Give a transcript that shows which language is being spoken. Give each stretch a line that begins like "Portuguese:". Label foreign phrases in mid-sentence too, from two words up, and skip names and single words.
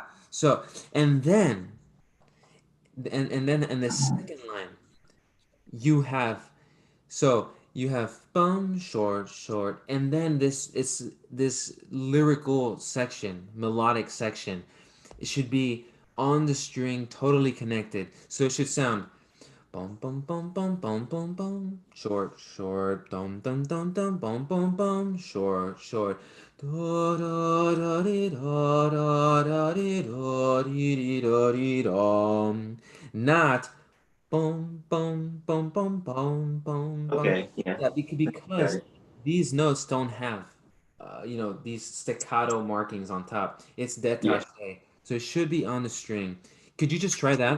English: So, and then, and then in the second line, you have, so you have boom, short, short, and then it's this lyrical section, melodic section. It should be on the string, totally connected. So it should sound boom, boom, boom, boom, boom, boom, boom, short, short, dum, dum, dum, dum, boom, boom, boom, short, short. Da, da, da, dee, da, da, da, dee, da, dee, dee, da, dee, dum. Not boom, boom, boom, boom, boom, boom, boom. Okay, yeah. Yeah, Got because it. these notes don't have, these staccato markings on top. It's Yeah. détaché, so it should be on the string. Could you just try that?